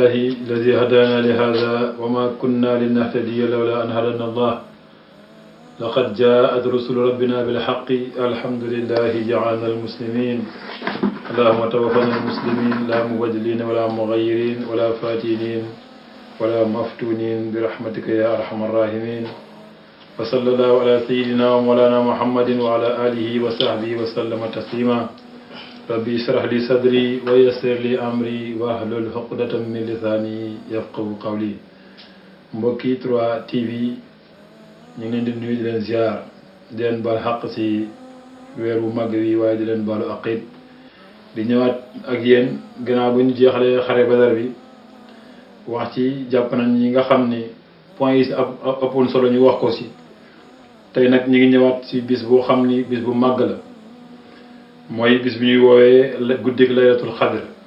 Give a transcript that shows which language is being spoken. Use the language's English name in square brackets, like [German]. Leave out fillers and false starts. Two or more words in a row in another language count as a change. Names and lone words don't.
[Arabic] الذي هدانا لهذا وما كنا لنهتدي لولا أن هدانا الله لقد جاءت رسل ربنا بالحق الحمد لله جعلنا المسلمين اللهم توفنا المسلمين لا مبدلين ولا مغيرين ولا فاتنين ولا مفتونين برحمتك يا أرحم الراحمين وصلى الله على سيدنا ومولانا محمد وعلى آله وصحبه وسلم تسليما ربي اشرح لي صدري ويسر لي أمري واحلل عقدة من لساني يفقهوا قولي [Wolof] mbokki 3TV ñu ngi leen di nuyu di leen ziar di leen baal xaq ci weeru màgg wi waaye di leen baalu aqit di ñëwaat ak yéen gannaaw bu ñu jeexalee xare Badar bi wax ci jàpp nañ ñi nga xam ni point yi ëppoon solo ñu wax ko ci tey nag ñu ngi ñëwaat ci bis boo xam ni bis bu màgg la mooy bis bi ñuy woowee guddik [Arabic] ليلة القدر